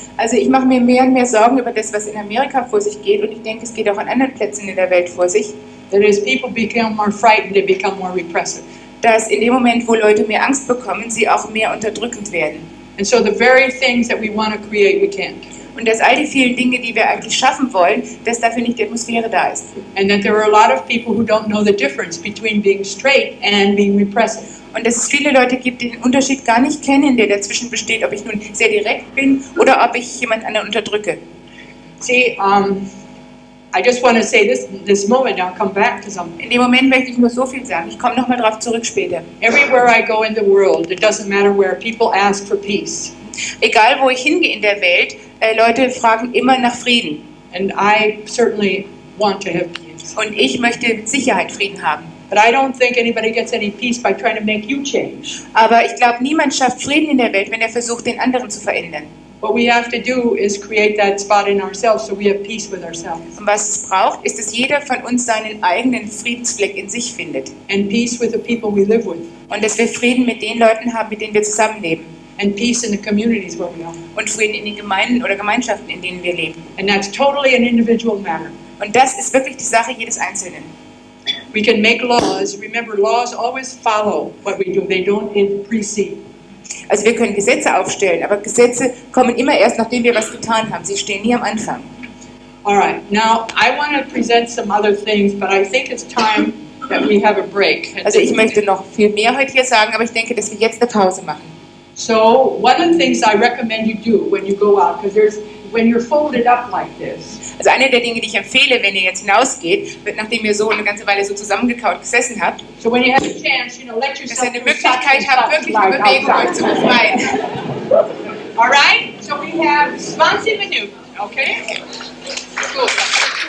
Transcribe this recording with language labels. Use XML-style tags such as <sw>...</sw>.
<de>Also ich mache mir mehr und mehr Sorgen über das, was in Amerika vor sich geht. Und ich denke, es geht auch an anderen Plätzen in der Welt vor sich.</de> <en>That as people become more frightened, they become more repressive.</en> <de>Dass in dem Moment, wo Leute mehr Angst bekommen, sie auch mehr unterdrückend werden.</de> <en>And so the very things that we want to create, we can't.</en> <de>Und dass all die vielen Dinge, die wir eigentlich schaffen wollen, dass dafür nicht die Atmosphäre da ist.</de> <en>And that there are a lot of people who don't know the difference between being straight and being repressive.</en> <de>Und dass es viele Leute gibt, die den Unterschied gar nicht kennen, der dazwischen besteht, ob ich nun sehr direkt bin oder ob ich jemand anderen unterdrücke.</de> <en>See, I just want to say this moment, I'll come back to something.</en> <de>In dem Moment möchte ich nur so viel sagen. Ich komme nochmal drauf zurück später.</de> <en>Everywhere I go in the world, it doesn't matter where, people ask for peace.</en> <de>Egal, wo ich hingehe in der Welt, Leute fragen immer nach Frieden.</de> <en>And I certainly want to have peace.</en> <de>Und ich möchte mit Sicherheit Frieden haben.</de> <en>But I don't think anybody gets any peace by trying to make you change.</en> <de>Aber ich glaube, niemand schafft Frieden in der Welt, wenn er versucht, den anderen zu verändern.</de> <en>What we have to do is create that spot in ourselves so we have peace with ourselves.</en> <de>Und was es braucht, ist, dass jeder von uns seinen eigenen Friedensfleck in sich findet.</de> <en>And peace with the people we live with.</en> <de>Und dass wir Frieden mit den Leuten haben, mit denen wir zusammenleben.</de> <en>And peace in the communities where we are.</en> <de>Und Frieden in den Gemeinden oder Gemeinschaften, in denen wir leben.</de> <en>And that's totally an individual matter.</en> <de>Und das ist wirklich die Sache jedes Einzelnen.</de> <en>We can make laws. Remember, laws always follow what we do. They don't precede.</en> <de>Also wir können Gesetze aufstellen, aber Gesetze kommen immer erst, nachdem wir was getan haben. Sie stehen nie am Anfang.</de> <en>All right. Now, I want to present some other things, but I think it's time that we have a break.</en> <de>Also ich möchte noch viel mehr heute hier sagen, aber ich denke, dass wir jetzt eine Pause machen.</de> <en>So, one of the things I recommend you do when you go out, because when you're folded up like this.</en> <de>Also eine der Dinge, die ich empfehle, wenn ihr jetzt hinausgeht, nachdem ihr so eine ganze Weile so zusammengekaut gesessen habt,</de> <en>so when you have a chance, let yourself</en> <de>dass ihr eine Möglichkeit habt, wirklich in Bewegung euch zu befreien.</de> <en>All right? So we have 20 Minuten, okay? Gut.</en>